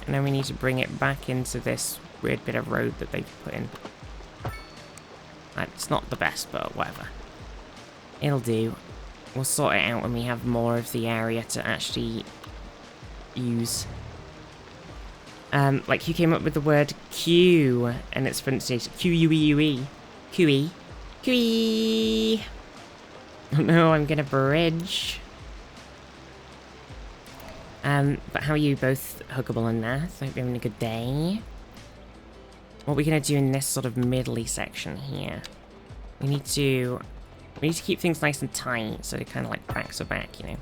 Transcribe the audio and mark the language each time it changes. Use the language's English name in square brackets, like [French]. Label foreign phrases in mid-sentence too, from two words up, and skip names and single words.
[English] And then we need to bring it back into this weird bit of road that they've put in. It's not the best, but whatever. It'll do. We'll sort it out when we have more of the area to actually use. Like you came up with the word Q, and it's pronunciation Q-U-E-U-E. Q-E. Q-E. Oh no, I'm gonna bridge. But how are you both, Huggable and Nath? Hope you're having a good day. What are we gonna do in this sort of middly section here? We need to keep things nice and tight, so they're kind of like back to back, you know.